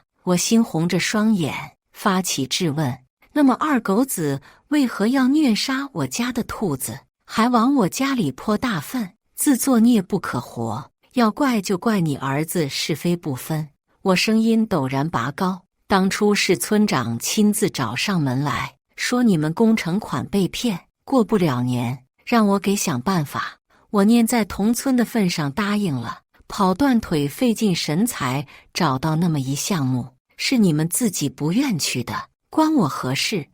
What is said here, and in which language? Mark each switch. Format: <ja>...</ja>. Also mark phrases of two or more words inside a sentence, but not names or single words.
<zh>我猩紅着雙眼發起質問。那麼二狗子為何要虐殺我家的兔子，還往我家裡潑大糞，自作孽不可活？要怪就怪你兒子是非不分。我聲音陡然拔高，當初是村長親自找上門來說你們工程款被騙，過不了年讓我給想辦法。我念在同村的份上答應了，跑斷腿費盡神才找到那麼一項目，是你們自己不願去的，關我何事？</zh>